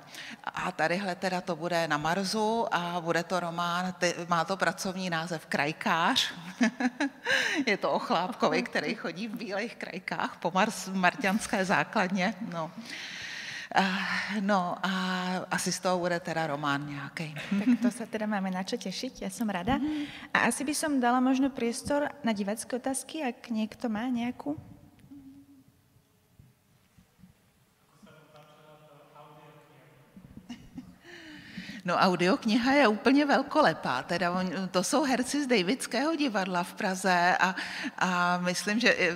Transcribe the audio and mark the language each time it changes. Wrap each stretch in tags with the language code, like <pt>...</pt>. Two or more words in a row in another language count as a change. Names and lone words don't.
<cs>A tadyhle teda to bude na Marsu a bude to román, má to pracovní název Krajkář. Je to o chlápkovi, který chodí v bílých krajkách po marťanské základně. No. No a asi z toho bude teda román nějaký.</cs> <sk>Tak to sa teda máme na čo tešiť, ja som rada. A asi by som dala možno priestor na divácké otázky, ak niekto má nejakú.</sk> <cs>No audiokniha je úplně velkolepá, teda to jsou herci z Davidského divadla v Praze a myslím, že</cs>